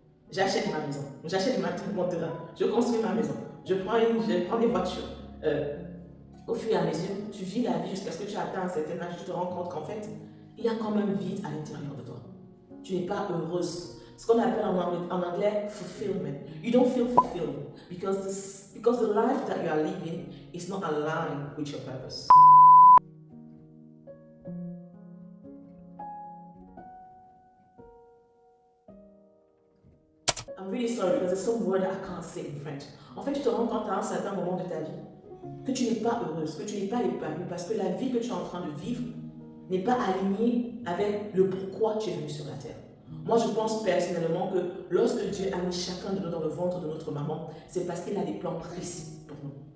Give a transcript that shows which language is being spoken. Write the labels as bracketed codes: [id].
[fr] J'achète ma maison, j'achète mon terrain, je construis ma maison, je prends des voitures. Au fur et à mesure, tu vis la vie jusqu'à ce que tu atteins un certain âge, tu te rends compte qu'en fait, il y a quand même vide à l'intérieur de toi. Tu n'es pas heureuse. Ce qu'on appelle en anglais fulfillment. [en] You don't feel fulfilled because the life that you are living is not aligned with your purpose. I'm really sorry because there's some word I can't say in French. [fr] En fait, tu te rends compte à un certain moment de ta vie que tu n'es pas heureuse, que tu n'es pas épanouie parce que la vie que tu es en train de vivre n'est pas alignée avec le pourquoi tu es venu sur la terre. Moi, je pense personnellement que lorsque Dieu a mis chacun de nous dans le ventre de notre maman, c'est parce qu'il a des plans précis pour nous.